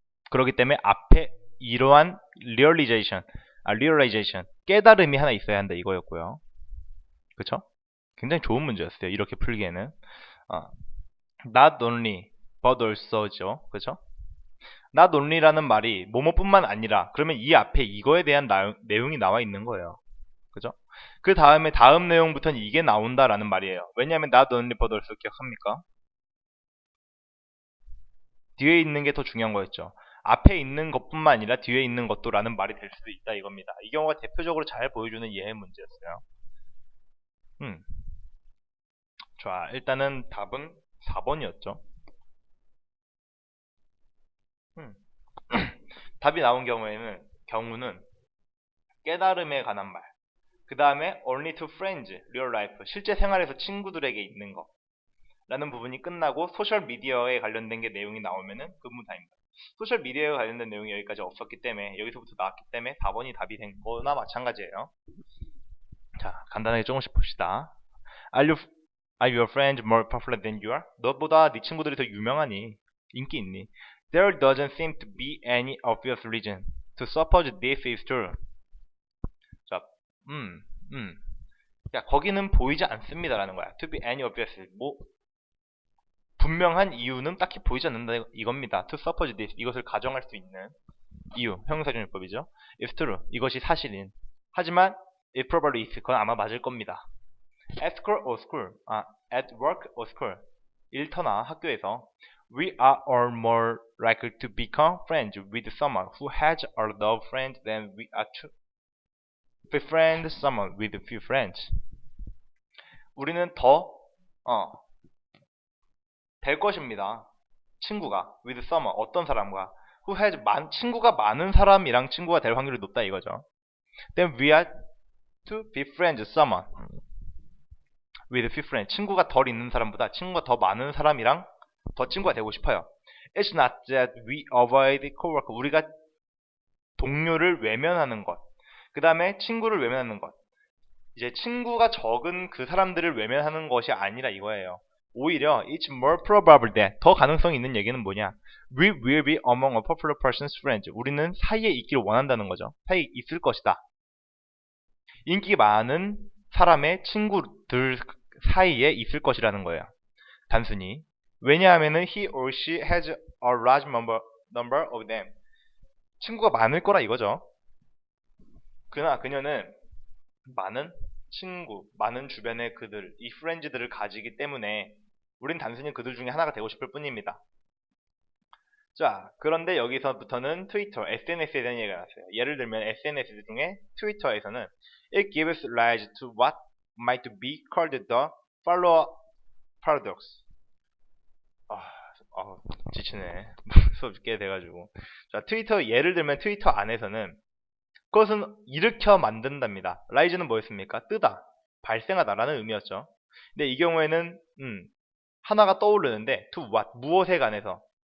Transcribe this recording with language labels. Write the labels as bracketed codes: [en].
[ko] 그렇기 때문에 앞에 이러한 realization, 깨달음이 하나 있어야 한다 이거였고요. 그쵸? 굉장히 좋은 문제였어요. 이렇게 풀기에는. Not only, but also죠. 그쵸? Not only라는 말이 뭐뭐뿐만 아니라, 그러면 이 앞에 이거에 대한 내용이 나와 있는 거예요. 그죠? 그 다음에 다음 내용부터는 이게 나온다라는 말이에요. 왜냐하면 not only but also 기억합니까? 뒤에 있는 게 더 중요한 거였죠. 앞에 있는 것뿐만 아니라 뒤에 있는 것도 라는 말이 될 수도 있다 이겁니다. 이 경우가 대표적으로 잘 보여주는 예의 문제였어요. 자, 일단은 답은 4번이었죠. 답이 나온 경우는 깨달음에 관한 말. 그 다음에 [en] only to friends, real life, [ko] 실제 생활에서 친구들에게 있는 거 라는 부분이 끝나고 소셜 미디어에 관련된 게 내용이 나오면은 근무타입니다. 소셜 미디어에 관련된 내용이 여기까지 없었기 때문에, 여기서부터 나왔기 때문에 4번이 답이 된 거나 마찬가지예요. 자, 간단하게 조금씩 봅시다. [en] Are your friends more popular than you are? [ko] 너보다 네 친구들이 더 유명하니? 인기 있니? [en] There doesn't seem to be any obvious reason to suppose this is true. [ko] 자, 야, 거기는 보이지 않습니다라는 거야. [en] To be any obvious, [ko] 뭐 분명한 이유는 딱히 보이지 않는다 이겁니다. [en] To suppose this, [ko] 이것을 가정할 수 있는 이유, 형용사준율법이죠. [en] It's true, [ko] 이것이 사실인. 하지만 [en] it probably is, [ko] 그건 아마 맞을 겁니다. [en] At school or school, at work or school, [ko] 일터나 학교에서 [en] we are all more likely to become friends with someone who has a lot of friends than we are to befriend someone with few friends. [ko] 우리는 더 될 것입니다. 친구가 [en] with someone, [ko] 어떤 사람과 [en] who has [ko] 친구가 많은 사람이랑 친구가 될 확률이 높다 이거죠. [en] Then we are to befriend someone with few friends. [ko] 친구가 덜 있는 사람보다 친구가 더 많은 사람이랑 더 친구가 되고 싶어요. [en] It's not that we avoid coworker. [ko] 우리가 동료를 외면하는 것. 그 다음에 친구를 외면하는 것. 이제 친구가 적은 그 사람들을 외면하는 것이 아니라 이거예요. 오히려 [en] it's more probable that, [ko] 더 가능성이 있는 얘기는 뭐냐? [en] We will be among a popular person's friends. [ko] 우리는 사이에 있기를 원한다는 거죠. 사이에 있을 것이다. 인기 많은 사람의 친구들 사이에 있을 것이라는 거예요. 단순히. 왜냐하면은 [en] he or she has a large number of them. [ko] 친구가 많을 거라 이거죠. 그러나 그녀는 많은 친구, 많은 주변의 그들, 이 프렌즈들을 가지기 때문에 우린 단순히 그들 중에 하나가 되고 싶을 뿐입니다. 자, 그런데 여기서부터는 트위터, SNS에 대한 얘기가 나왔어요. 예를 들면 SNS 중에 트위터에서는 [en] It gives rise to what might be called the follower paradox. [ko] 지치네. 수업 꽤 돼가지고. 자, 트위터, 예를 들면 트위터 안에서는 그것은 일으켜 만든답니다. 라이즈는 뭐였습니까? 뜨다, 발생하다라는 의미였죠. 근데 이 경우에는 하나가 떠오르는데 [en] to what, [ko] 무엇에 관해서.